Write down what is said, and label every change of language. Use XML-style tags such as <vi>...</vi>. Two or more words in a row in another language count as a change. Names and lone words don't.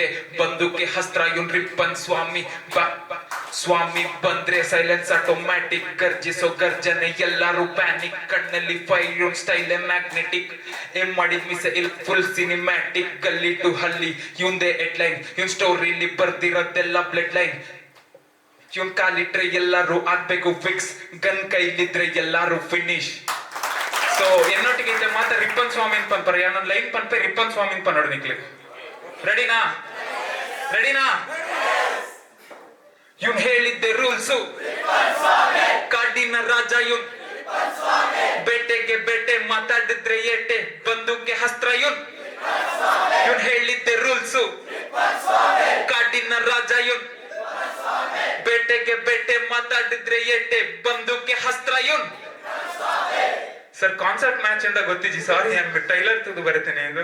<kn>ಬಂದೂಕೆ ಹಸ್ತ್ರ ಇವನ್ ರಿಪ್ಪನ್ ಸ್ವಾಮಿ ಸ್ವಾಮಿ ಬಂದ್ರೆ ಸೈಲೆನ್ಸ್ ಆಟೋಮ್ಯಾಟಿಕ್ ಗರ್ಜಿಸೋ ಗರ್ಜನೆ ಎಲ್ಲಾರು ಪ್ಯಾನಿಕ್ ಕಣ್ಣಲ್ಲಿ ಫೈರ್ ಇವನ್</kn> <en>style magnetic</en> <kn>ಏನ್ ಮಾಡಿದ್ ಮಿಸ್ ಇಲ್</kn> <en>full cinematic</en> <kn>ಗಲ್ಲಿ ಟು ಹಳ್ಳಿ ಇವಂದೇ ಹೆಡ್ಲೈನ್ ಇವನ್ ಸ್ಟೋರಿಲಿ ಬರ್ದಿರೋದೆಲ್ಲ</kn> <en>blood line</en> <kn>ಇವನ್ ಕಾಲಿಟ್ರೆ ಎಲ್ಲಾರು ಆಗ್ಬೇಕು ಫಿಕ್ಸ್ ಗನ್ ಕೈಲಿದ್ರೆ ಎಲ್ಲಾರು ಫಿನಿಶ್.</kn> <tcy>ಸೊ ಎನ್ನೊಟ್ಟಿಗೆ ಇದ್ದ ಮಾತ ರಿಪ್ಪನ್ ಸ್ವಾಮಿ ಪನ್ಪರ ಯಾನೊಂದು ಲೈನ್ ಪನ್ಪೆ ರಿಪ್ಪನ್ ಸ್ವಾಮಿ ಪನ್ನೋಡು ನಿಕ್ಲಿ</tcy> <kn>ರೆಡಿನಾ ರೆಡಿನಾ ಇವನ್ ಹೇಳಿದ್ದೆ ರೂಲ್ಸು ಕಾಡಿನ ರಾಜ ಇವನ್ ಬೇಟೆಗೆ ಬೇಟೆ ಮಾತಾಡ ಇವನ್ ಹೇಳಿದ್ದೆ ರೂಲ್ಸು ಕಾಡಿನ ರಾಜ ಇವನ್ ಬೇಟೆಗೆ ಬೇಟೆ ಮಾತಾಡಿದ್ರೆ ಏಟೆ ಬಂದೂಕೆ ಹಸ್ತ್ರ ಇವನ್ ಸರ್ ಕಾನ್ಸರ್ಟ್ ಮ್ಯಾಚ್ ಅಂತ ಗೊತ್ತಿಜಿ ಸಾರಿ ನಾನು ಟೈಲರ್ ತೆಗೆದು ಬರುತ್ತೇನೆ ಇದು</kn>